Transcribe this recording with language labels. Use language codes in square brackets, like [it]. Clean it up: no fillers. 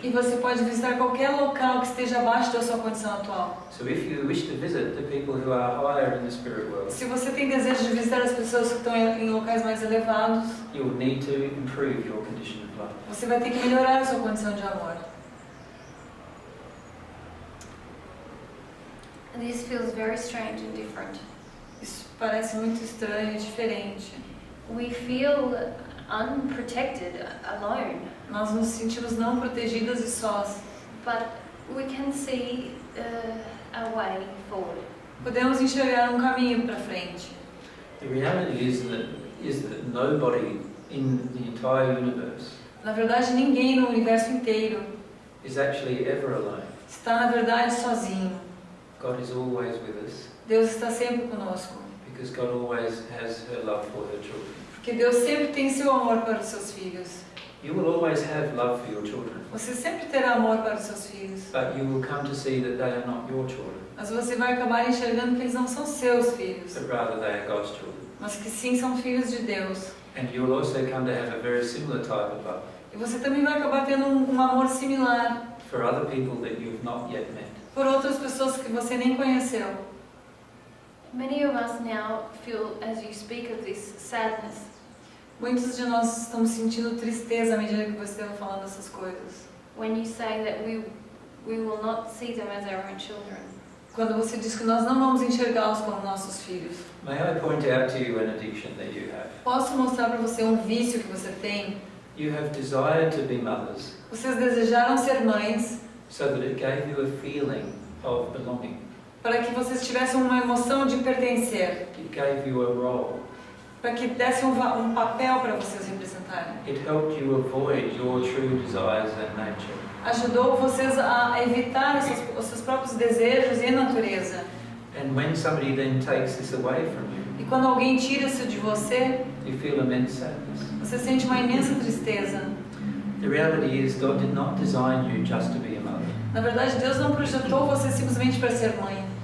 [pt] E você pode visitar qualquer local que esteja abaixo da sua condição atual. [en] So if you wish to visit the people who are higher in the spirit world, [pt] Se você tem desejo de visitar as pessoas que estão em locais mais elevados, [en] you will need to improve your condition of love. [pt] você vai ter que melhorar a sua condição de amor. [en] This feels very strange and different. [pt] Isso parece muito estranho e diferente. [en] We feel unprotected, alone, [pt] Nós nos sentimos não protegidas e sós. [en] but we can see a way forward. [pt] Podemos enxergar um caminho para frente. [en] The reality is that nobody in the entire universe [pt] Na verdade, ninguém no universo inteiro [en] is actually ever alone. [pt] está, na verdade, sozinho. [en] God is always with us [pt] Deus está sempre conosco. [en] because God always has her love for her children. [pt] Porque Deus sempre tem seu amor para os seus filhos. [en] You will always have love for your children, [pt] Você sempre terá amor para os seus filhos. [en] but you will come to see that they are not your children, [pt] Mas você vai acabar enxergando que eles não são seus filhos, [en] but rather they are God's children. [pt] mas que sim são filhos de Deus. [en] And you will also come to have a very similar type of love [pt] E você também vai acabar tendo um amor similar [en] for other people that you have not yet met. [pt] por outras pessoas que você nem conheceu. [en] Many of us now feel, as you speak of this, sadness. [pt] Muitos de nós estamos sentindo tristeza à medida que você vai falando essas coisas. [en] When you say that we will not see them as our own children. [pt] Quando você diz que nós não vamos enxergá-los como nossos filhos. [en] May I point out to you an addiction that you have? [pt] Posso mostrar para você um vício que você tem? [en] You have desired to be mothers [pt] Vocês desejaram ser mães [en] so that it gave you a feeling of belonging. [pt] para que vocês tivessem uma emoção de pertencer, [en] It gave you a role. [pt] para que desse um papel para vocês representarem. [en] It helped you avoid your true desires and nature. [pt] Ajudou vocês a evitar os seus próprios desejos e natureza. [en] And when somebody then takes this away from you, [pt] E quando alguém tira isso de você, [en] you feel immense sadness. [pt] você sente uma imensa tristeza. [en] The reality is God did not design you just to be a mother. [pt] Na verdade, Deus não projetou você simplesmente para ser mãe.